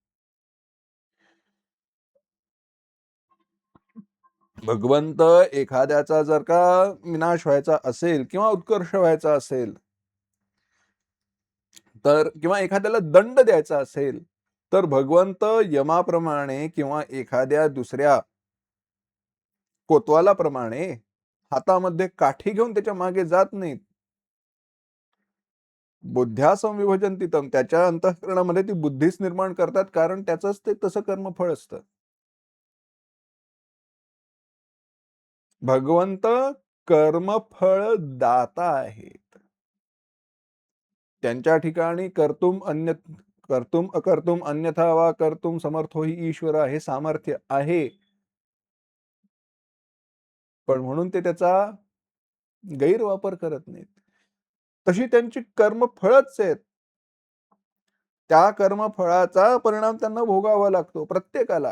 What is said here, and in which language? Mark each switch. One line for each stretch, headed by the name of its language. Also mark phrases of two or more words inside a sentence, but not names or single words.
Marathi: भगवंत एखाद्याचा जर का विनाश व्हायचा असेल किंवा उत्कर्ष व्हायचा असेल, तर किंवा एखाद्याला दंड द्यायचा असेल, तर भगवंत यमाप्रमाणे किंवा एखाद्या दुसऱ्या कोतवालाप्रमाणे हातामध्ये काठी घेऊन त्याच्या मागे जात नाहीत.
Sanskrit: बुद्ध्या संविभजन्ति तम,
Marathi: त्याच्या अंतःकरणामध्ये ती बुद्धीच निर्माण करतात, कारण त्याचंच ते तसं कर्मफळ असतं. भगवंत कर्मफळ दाता आहेत. त्यांच्या ठिकाणी
Sanskrit: कर्तुम अकर्तुम अन्यथा वा कर्तुम समर्थो हि ईश्वर
Marathi: हे सामर्थ्य आहे. पण म्हणून ते त्याचा गैरवापर करत नाहीत. तशी त्यांची कर्मफळच आहेत. त्या कर्मफळाचा परिणाम त्यांना भोगावा लागतो प्रत्येकाला.